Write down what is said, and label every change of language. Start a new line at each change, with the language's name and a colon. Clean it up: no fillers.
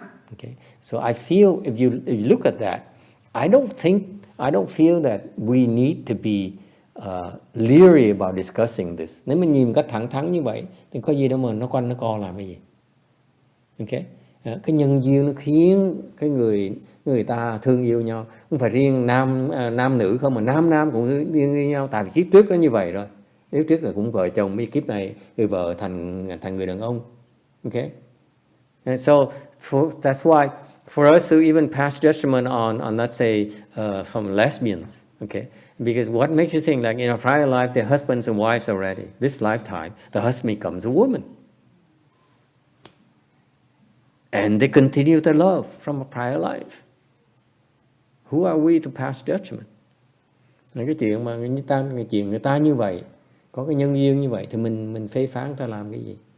English: Okay, so I feel if you look at that, I don't feel that we need to be leery about discussing this.
Vietnamese: Nếu mình nhìn cách thẳng thắn như vậy thì có gì đâu mà nó quanh nó co làm cái gì. Okay, cái nhân duyên nó khiến cái người ta thương yêu nhau, không phải riêng nam nữ không, mà nam cũng thương yêu nhau. Tại vì kiếp trước nó như vậy rồi, kiếp trước là cũng vợ chồng, mấy kiếp này người vợ thành người đàn ông.
English: Okay, and so that's why for us to even pass judgment on let's say from lesbians, okay, because what makes you think like in a prior life they're husbands and wives already? This lifetime the husband becomes a woman. And they continue their love from a prior life. Who are we to pass judgment?
Vietnamese: Cái chuyện mà người ta như vậy, có cái nhân duyên như vậy thì mình phê phán ta làm cái gì?